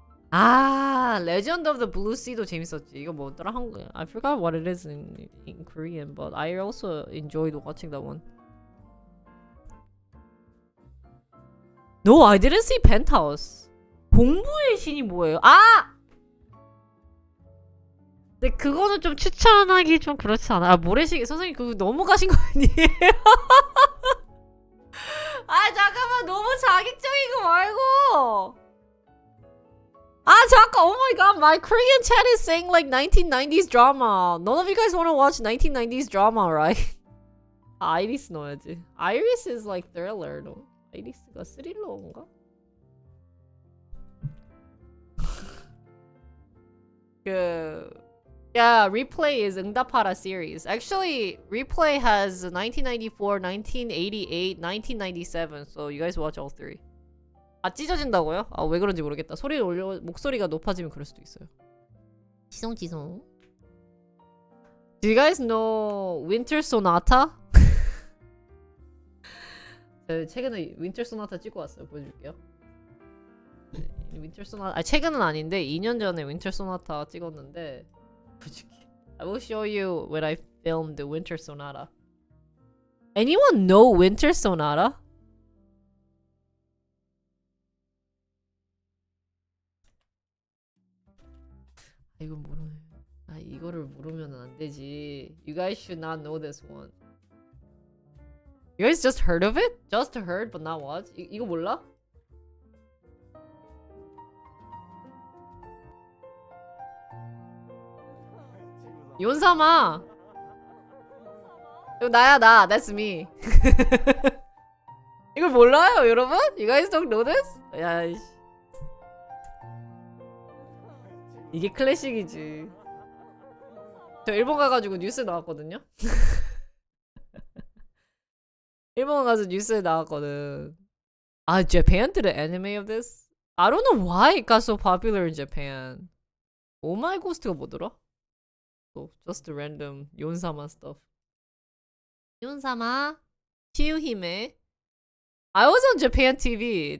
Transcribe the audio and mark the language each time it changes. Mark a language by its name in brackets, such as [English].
[Korean] 아, Legend of the Blue Sea도 재밌었지. 이거 뭐더라? [English] 한국 I forgot what it is in Korean, but I also enjoyed watching that one. No, I didn't see Penthouse. [Korean] 공부의 신이 뭐예요? 아! 근데 그거는 좀 추천하기 좀 그렇지 않아? 아, 모래시계 선생님 그거 너무 가신 거 아니에요? 아, 잠깐만, 너무 자극적인 거 말고. 아, 잠깐, [English] oh my god, my Korean chat is saying like 1990s drama. None of you guys want to watch 1990s drama, right? [Korean] 아, 아이리스 넣어야지. [English] Iris is like thriller, no? [Korean] 아이리스가 스릴러인가? [English] Yeah, Replay is 응답하라 series. Actually, Replay has 1994, 1988, 1997. So you guys watch all three. [Korean] 아, 찢어진다고요? 아, 왜 그런지 모르겠다. 소리를 올려, 목소리가 높아지면 그럴 수도 있어요. 지송. [English] Do you guys know Winter Sonata? [Korean] 최근에 Winter Sonata 찍고 왔어요. 보여줄게요. 네, Winter Sonata. 아, 최근은 아닌데 2년 전에 Winter Sonata 찍었는데 보여줄게. [English] I will show you when I filmed the Winter Sonata. Anyone know Winter Sonata? [Korean] 이건 모르네. 아, 이거를 모르면 안 되지. [English] You guys should not know this one. You guys just heard of it? Just heard but not watched? [Korean] 이거 몰라? 윤삼아. 이거 나야, 나. [English] That's me. [Korean] 이걸 몰라요, 여러분? [English] You guys don't know this? [Korean] 야, 이씨. 이게 클래식이지. 저 일본 가가지고 뉴스에 나왔거든요. 일본 가서 뉴스에 나왔거든. [English] 아, Japan did an anime of this? I don't know why it got so popular in Japan. Oh my Ghost가 [Korean] 뭐더라? [English] So, just random 윤사마 stuff. 윤사마, 치유히메. I was on Japan TV.